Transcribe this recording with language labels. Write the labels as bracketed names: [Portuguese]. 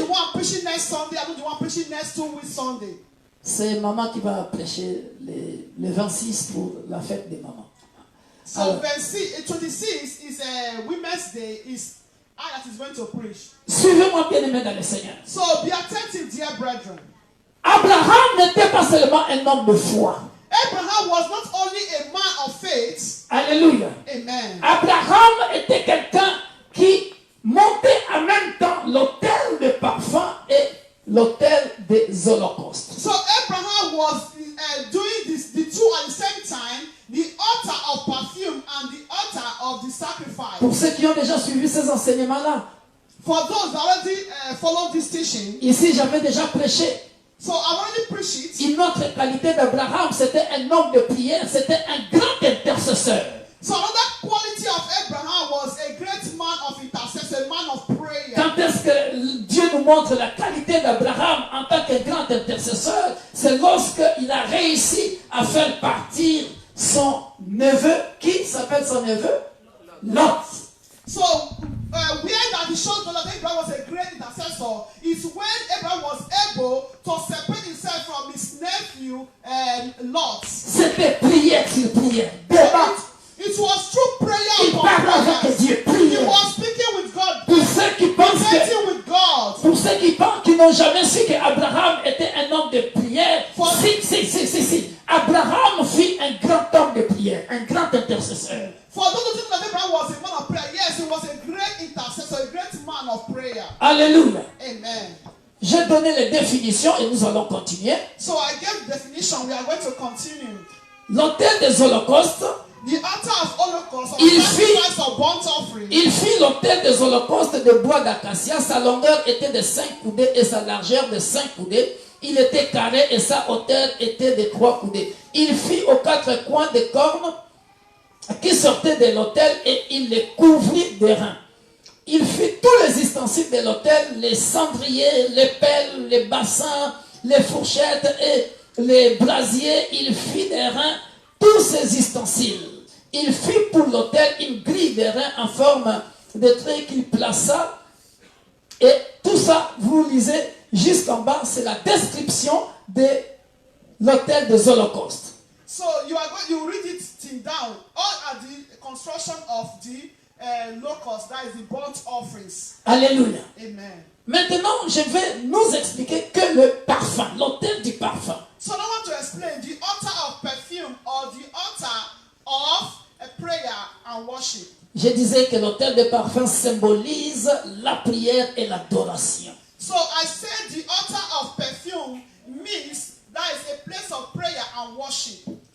[English] the one preaching next Sunday. I'm not the one preaching next 2 weeks Sunday. [French] c'est maman qui va prêcher le 26 pour la fête des mamans. [English] So [French] Alors, [English] 26 is a Women's Day. Is I that is going to preach. [French] suivez-moi bien aimé dans le Seigneur. [English] So be attentive, dear brethren. [French] Abraham n'était pas seulement un homme de foi. [English] Abraham was not only a man of faith. [French] Alléluia. Amen. Abraham était quelqu'un qui montait en même temps l'autel de parfum et l'autel des holocaustes. [English] So Abraham was doing the two at the same time, the altar of perfume and the altar of the sacrifice. [French] Pour ceux qui ont déjà suivi ces enseignements-là, [English] For those that already follow this teaching, [French] ici j'avais déjà prêché. [English] so I've already preached it. [French] Une autre qualité d'Abraham, c'était un homme de prière, c'était un grand intercesseur. [English] So another quality of Abraham was a great man of intercession, a man of prayer. [French] Quand est-ce que Dieu nous montre la qualité d'Abraham en tant que grand intercesseur? C'est lorsqu'il a réussi à faire partir son neveu. Qui s'appelle son neveu? Lot. [English] So where that it shows that Abraham was a great intercessor is when Abraham was able to separate himself from his nephew Lot. [French] C'était prière sur prière. [English] So [French] Débat. [English] it was through prayer [French] Il [English] upon [French] parle avec [English] prayer. [French] Dieu. [English] He [French] Prière. [English] was speaking with God, [French] Pour ceux qui pensent que [English] debating with God. [French] Pour ceux qui pensent qu'ils n'ont jamais su qu'Abraham était un homme de prière, si. Abraham fut un grand homme de prière, un grand intercesseur. [English] For those who think that Abraham was a man of prayer, yes, he was a great intercessor, a great man of prayer. [French] Alléluia. Amen. J'ai donné les définitions et nous allons continuer. [English] So I gave definition. We are going to continue. [French] L'autel des holocaustes, [English] The altar of Holocaust, or [French] Il [English] sacrifice of burnt offering. [French] il fit l'autel des holocaustes de bois d'acacia. Sa longueur était de 5 coudées et sa largeur de 5 coudées. Il était carré et sa hauteur était de 3 coudées. Il fit aux 4 coins des cornes qui sortaient de l'autel et il les couvrit de reins. Il fit tous les ustensiles de l'autel, les cendriers, les pelles, les bassins, les fourchettes et les brasiers. Il fit des reins tous ces ustensiles. Il fit pour l'autel une grille de reins en forme de trait qu'il plaça. Et tout ça, vous lisez jusqu'en bas, c'est la description de l'autel des holocaustes. [English] So you read it till down. All are the construction of the locust, that is the burnt offerings. [French] Alléluia. Amen. Maintenant, je vais nous expliquer que le parfum, l'autel du parfum. [English] So I want to explain the altar of perfume or the altar of a prayer and worship. [French] Je disais que l'autel de parfum symbolise la prière et l'adoration. [English] So I said the altar of perfume means that is a place of prayer and worship.